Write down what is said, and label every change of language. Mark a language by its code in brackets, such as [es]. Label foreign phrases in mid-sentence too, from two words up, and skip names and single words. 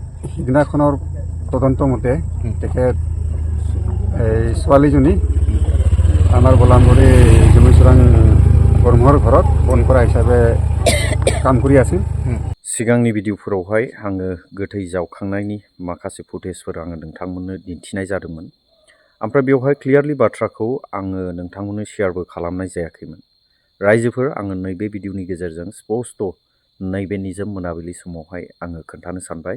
[as] সিদিনাখনৰ তদন্ত মতে তেখেত এই ছোৱালীজনী আমাৰ বলামগুৰি জমিচোৰাং ব্ৰহ্মৰ ঘৰত বন কৰা হিচাপে কাম কৰি আছিল। [brx] सिगांनि भिडिअफोरावहाय आङो गोथै जावखांनायनि माखासे फुटेजफोर आङो नोंथांमोननो दिन्थिनाय जादोंमोन। ओमफ्राय बेवहाय क्लियारलि बाथ्राखौ आङो नोंथांमोननो शेयारबो खालामनाय जायाखैमोन। रायजोफोर आङो नैबे भिडिअनि गेजेरजों स्पष्ट नैबे निजोम मोनाबिलि समावहाय आङो खोन्थानो सानबाय।